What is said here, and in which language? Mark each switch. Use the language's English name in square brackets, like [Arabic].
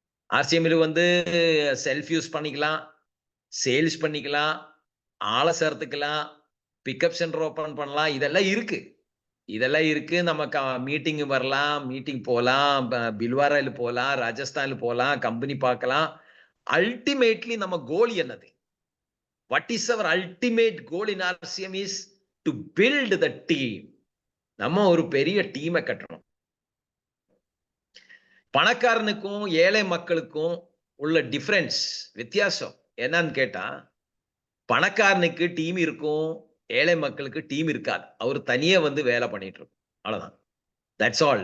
[Tamil] ஆர்சிஎம்மில் வந்து self use பண்ணிக்கலாம், sales பண்ணிக்கலாம், ஆள சேர்த்துக்கலாம், பிக்கப் சென்டர் ஓப்பன் பண்ணலாம். இதெல்லாம் இருக்கு. இதெல்லாம் இருக்கு. நம்ம மீட்டிங் வரலாம், மீட்டிங் போலாம், பில்வாரால போலாம், ராஜஸ்தான்ல போலாம், கம்பெனி பார்க்கலாம். அல்டிமேட்லி நம்ம கோல் என்னது? [English] What is our ultimate goal in RCM is to build the team. [Tamil] நம்ம ஒரு பெரிய டீமை கட்டணும். பணக்காரனுக்கும் ஏழை மக்களுக்கும் உள்ள டிஃபரன்ஸ் வித்தியாசம் என்னன்னு கேட்டா, பணக்காரனுக்கு டீம் இருக்கும், ஏழை மக்களுக்கு டீம் இருக்காது. அவர் தனியா வந்து வேலை பண்ணிட்டு இருக்கும். அவ்வளவுதான். [English] That's all.